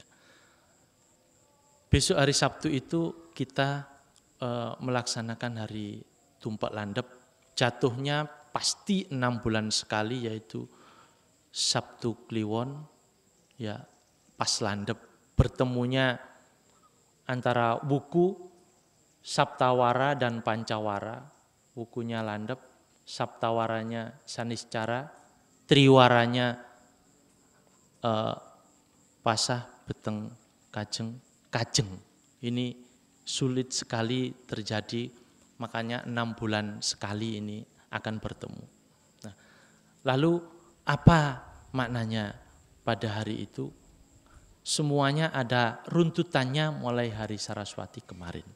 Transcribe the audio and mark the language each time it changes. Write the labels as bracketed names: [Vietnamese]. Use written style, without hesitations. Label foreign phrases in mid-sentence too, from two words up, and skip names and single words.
[Indonesian] Besok hari Sabtu itu kita melaksanakan hari Tumpak Landep, jatuhnya pasti 6 bulan sekali, yaitu Sabtu Kliwon, ya pas landep, bertemunya antara wuku, Saptawara dan Pancawara. Wukunya landep, Saptawaranya Saniscara, Triwaranya Pasah, Beteng, Kajeng. Ini sulit sekali terjadi, makanya 6 bulan sekali ini akan bertemu. Nah, lalu apa maknanya pada hari itu? Semuanya ada runtutannya mulai hari Saraswati kemarin.